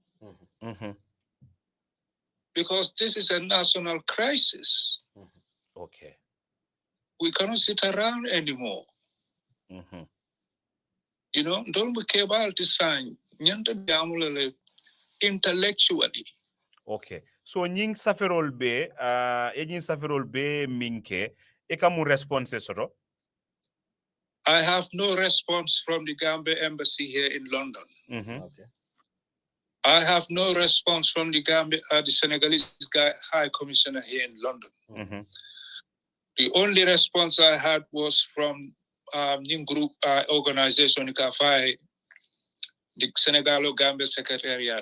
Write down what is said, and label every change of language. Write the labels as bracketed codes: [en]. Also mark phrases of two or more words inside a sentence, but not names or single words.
[en] Because this is a national crisis. Okay. We cannot sit around anymore. You know, don't be about to sign intellectually. [man] Okay. So nying saferol be minke ekamu response soto. [en] I have no response from the Gambia embassy here in London. Okay. I have no response from the Gambia, the Senegalese High Commissioner here in London. The only response I had was from new group organization Kafai, the Senegalo-Gambia Secretariat.